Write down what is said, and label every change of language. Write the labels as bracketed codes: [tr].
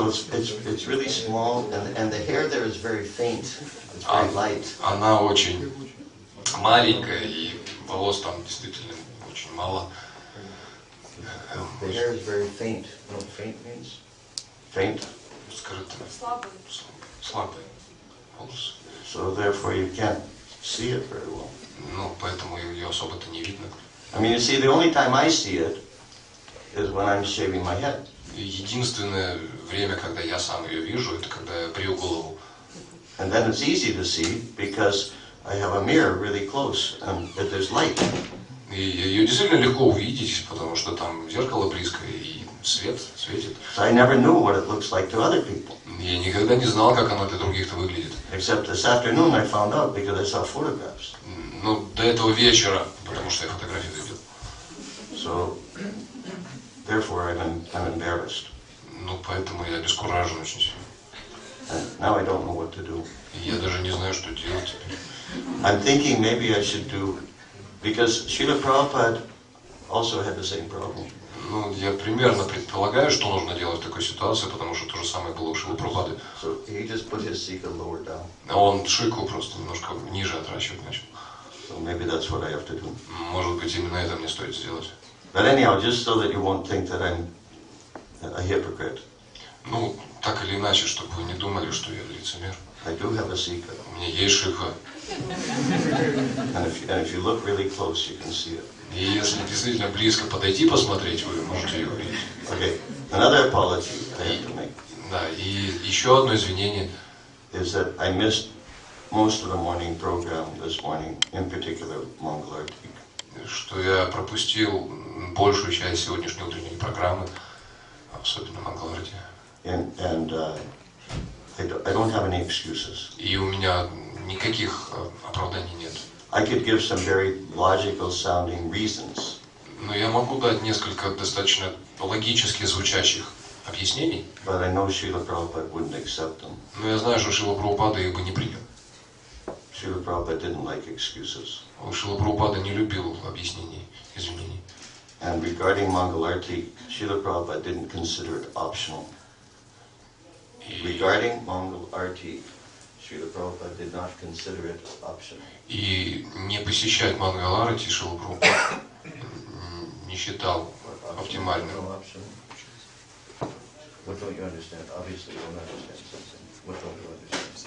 [en] It's really small, and the hair there is very faint. It's very light. [ru] Она очень маленькая, и волос там действительно очень мало. [en] The hair is very faint. You know what faint means? Faint. [ru] Скрытая, слабая волосы. [en] So therefore you can't see it very well. [ru] Ну, поэтому ее особо-то не видно. [en] I mean, you see, the only time I see it is when I'm shaving my head. [ru] Единственное время, когда я сам ее вижу, это когда я брью голову. [en] And then it's easy to see because I have a mirror really close and there's light. [ru] И ее действительно легко увидеть, потому что там зеркало близко и свет светит. [en] So I never knew what it looks like to other people. [ru] Я никогда не знал, как она для других-то выглядит. [en] Except this afternoon I found out because I saw photographs. [ru] Ну, до этого вечера, потому что я фотографии видел. [en] So, therefore I'm embarrassed. [ru] Ну, поэтому я обескуражен очень сильно. [en] And now I don't know what to do. [ru] И я даже не знаю, что делать теперь. [en] I'm thinking maybe I should do, because Srila Prabhupada also had the same problem. [ru] Ну, я примерно предполагаю, что нужно делать в такой ситуации, потому что то же самое было у Шрилы Прабхупады. [en] So he just put his sika lower down. [ru] А он шику просто немножко ниже отращивать начал. [en] So maybe that's what I have to do. [ru] Может быть, именно это мне стоит сделать. [en] But anyhow, just so that you won't think that I'm a hypocrite, [ru] Ну, так или иначе, чтобы вы не думали, что я лицемер. [en] I do have a sika. [ru] У меня есть шика. [en] And if you look really close, you can see it. [ru] И если действительно близко подойти посмотреть, вы можете ее увидеть. [en] Okay, another apology I have to make [ru] Да, и еще одно извинение. [en] is that I missed most of the morning program this morning, in particular Mangalarti. [ru] Что я пропустил большую часть сегодняшней утренней программы, особенно Мангаларти. [en] And I don't have any excuses. [ru] И у меня никаких оправданий нет. [en] I could give some very logical sounding reasons, [ru] Но я могу дать несколько достаточно логически звучащих объяснений. [en] but I know Srila Prabhupada wouldn't accept them. [ru] Но я знаю, что Шрила Прабхупада их бы не принял. [en] Srila Prabhupada didn't like excuses. [ru] Шрила Прабхупада не любил объяснений, извинений. [en] And regarding Mangalarti, Srila Prabhupada didn't consider it optional. Regarding Mangalarti, Srila Prabhupada did not consider it optional. [ru] И не посещать Мангаларати Шрила Прабхупада не считал оптимальным. [en] What don't you understand? Obviously you don't understand something. What don't you understand?